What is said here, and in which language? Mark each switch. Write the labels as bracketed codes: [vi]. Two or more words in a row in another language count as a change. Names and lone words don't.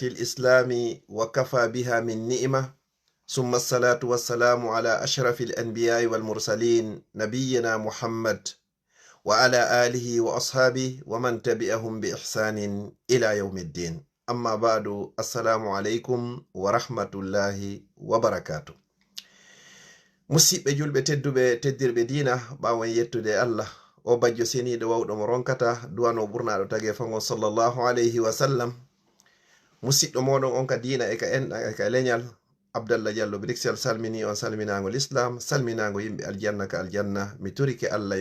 [ar] الإسلام وكفى بها من نعمة ثم الصلاة والسلام على أشرف الأنبياء والمرسلين نبينا محمد وعلى آله وأصحابه ومن تبعهم بإحسان إلى يوم الدين أما بعد السلام عليكم ورحمة الله وبركاته [ff] musidɓe julɓe tedduɓe teddirɓe dina ɓawon yettude Allah o bajjo seniɗo wawɗo mo ronkata duwano ɓurnaɗo tage fango [ar] صلى الله عليه وسلم [ff] musidɗo moɗon on ka dina e ka enɗan e ka leñal Abdallah Diallo Brixel salmini on salminago l'islam salminago yimɓe aljanna ka aljanna mi turike Allah